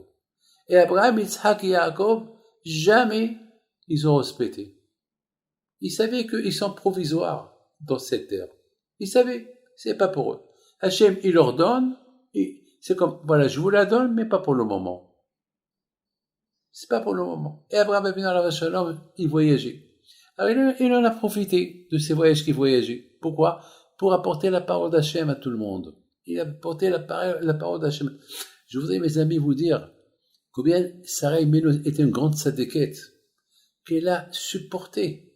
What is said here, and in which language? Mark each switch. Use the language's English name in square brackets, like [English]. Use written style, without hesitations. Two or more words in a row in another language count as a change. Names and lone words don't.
[French] Et Abraham, Yitzhak et Yaakov, jamais ils ont respecté. Ils savaient qu'ils sont provisoires dans cette terre. Ils savaient, c'est pas pour eux. Hachem, il leur donne, et c'est comme, voilà, je vous la donne, mais pas pour le moment. C'est pas pour le moment. Et Abraham Avinu [Hebrew] עליו השלום, [French] il voyageait. Alors il en a profité de ces voyages qu'il voyageait. Pourquoi? Pour apporter la parole d'Hachem à tout le monde. Il a apporté la parole d'Hachem. Je voudrais, mes amis, vous dire combien Sarah Imenu était une grande sadéquette qu'elle a supporté.